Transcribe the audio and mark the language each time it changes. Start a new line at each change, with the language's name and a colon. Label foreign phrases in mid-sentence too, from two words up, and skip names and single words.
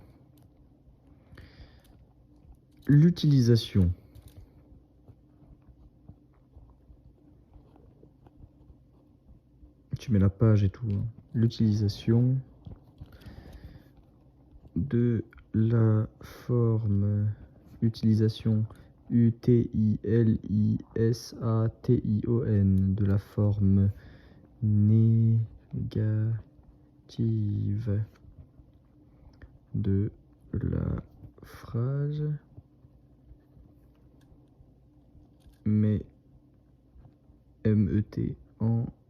French: L'utilisation. Tu mets la page et tout. Hein. L'utilisation de la forme. Utilisation. U-T-I-L-I-S-A-T-I-O-N. De la forme négative de la phrase, mais MET en